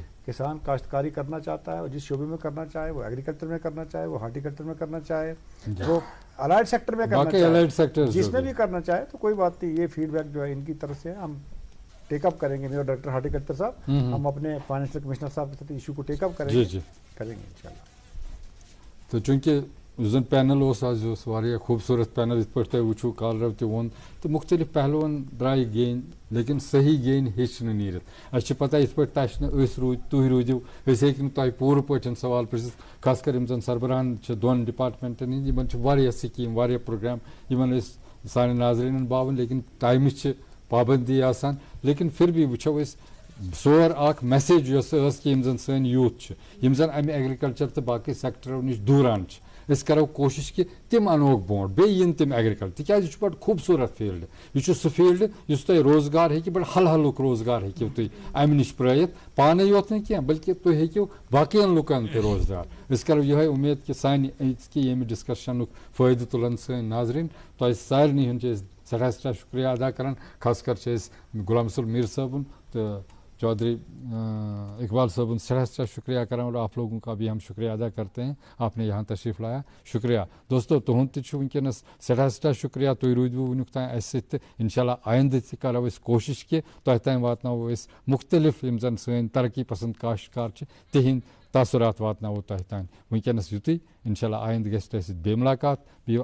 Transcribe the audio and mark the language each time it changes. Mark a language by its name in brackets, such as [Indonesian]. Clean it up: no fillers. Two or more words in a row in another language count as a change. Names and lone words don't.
[Urdu] کسان کاشتکاری کرنا چاہتا ہے اور جس شعبے میں کرنا چاہے وہ ایگریکلچر میں کرنا چاہے وہ ہارٹیکلچر میں کرنا چاہے وہ [English] allied sector [Urdu] میں کرنا چاہے جس میں بھی کرنا چاہے تو کوئی بات نہیں. یہ فیڈ بیک جو ہے ان کی طرف سے ہم [English] take up [Urdu] کریں گے. میرا [English] director horticulture [Urdu] صاحب ہم اپنے [English] financial commissioner [Urdu] صاحب کے ساتھ ایشو کو [English] take up [Urdu] کریں گے انشاءاللہ. [Kashmiri] تو چونکہ یُس زن پینل اوس آز یہِ اوس واریاہ خوٗبصوٗرت پینل یِتھ پٲٹھۍ تۄہہِ وٕچھو کالرو تہِ ووٚن تہٕ مُختٔلِف پہلوَن درٛاے گیٚنۍ لیکن صحیح گیٚنۍ ہیٚچھ نہٕ نیٖرِتھ. اَسہِ چھِ پتہ یِتھ پٲٹھۍ تَشہِ نہٕ أسۍ روٗدۍ تُہۍ روٗدِو أسۍ ہیٚکۍ نہٕ تۄہہِ پوٗرٕ پٲٹھۍ سوال پرٛژھِتھ خاص کر یِم زن سربراہن چھِ دۄن ڈپاٹمنٹن ہِنٛدۍ یِمن چھِ واریاہ سکیٖم واریاہ پروگرام یِمن أسۍ سانہِ ناظریٖنن باوٕنۍ لیکن ٹایمٕچ چھِ پابندی آسان. لیکن پھر بھی وٕچھو أسۍ زور اکھ میسیج یۄس ٲس کہِ یِم زن سٲنۍ یوٗتھ چھِ یِم زن امہِ ایگرِکلچر تہٕ باقٕے سیکٹرو نِش دوٗران چھِ أسۍ کرو کوٗشِش کہِ تِم انوکھ برونٛٹھ بیٚیہِ یِن تِم ایگرِکلچر تِکیازِ یہِ چھُ بڑٕ خوٗبصوٗرت فیٖلڈ. یہِ چھُ سُہ فیٖلڈ یُس تۄہہِ روزگار ہیٚکہِ بڑٕ حلحلُک روزگار ہیٚکِو تُہۍ امہِ نِش پرٛٲیِتھ پانے یوت نہٕ کینٛہہ بلکہِ تُہۍ ہیٚکِو باقین لُکن تہِ روزگار. أسۍ کرو یِہے اُمید کہِ سانہِ أزکہِ ییٚمہِ ڈسکشنُک فٲیدٕ تُلن سٲنۍ ناظریٖن. تۄہہِ سارنٕے ہُنٛد چھِ أسۍ سٮ۪ٹھاہ سٮ۪ٹھاہ شُکریہ ادا کران خاص کر چھِ أسۍ غلام رسول میٖر صٲبُن تہٕ چودھری اقبال صٲبُن سٮ۪ٹھاہ سٮ۪ٹھاہ شُکریہ کران [Urdu] اور آپ لوگوں کا بھی ہم شکریہ ادا کرتے ہیں آپ نے یہاں تشریف لایا. [Kashmiri] شُکریہ دوستو تُہُنٛد تہِ چھُ وٕنکیٚنس سٮ۪ٹھاہ سٮ۪ٹھاہ شُکریہ تُہۍ روٗدوٕ وٕنیُک تام اَسہِ سۭتۍ تہٕ [Arabic] انشاء اللہ [Kashmiri] آیندٕ تہِ کرو أسۍ کوٗشِش کہِ تۄہہِ تام واتناوو أسۍ مُختٔلِف یِم زن سٲنۍ ترقی پسنٛد کاشتکار چھِ تِہنٛدۍ تاثرات واتناوو تۄہہِ تام. وٕنکیٚنس یُتُے [Arabic] انشاء اللہ [Kashmiri] آیندٕ گژھِ تۄہہِ سۭتۍ بیٚیہِ مُلاقات.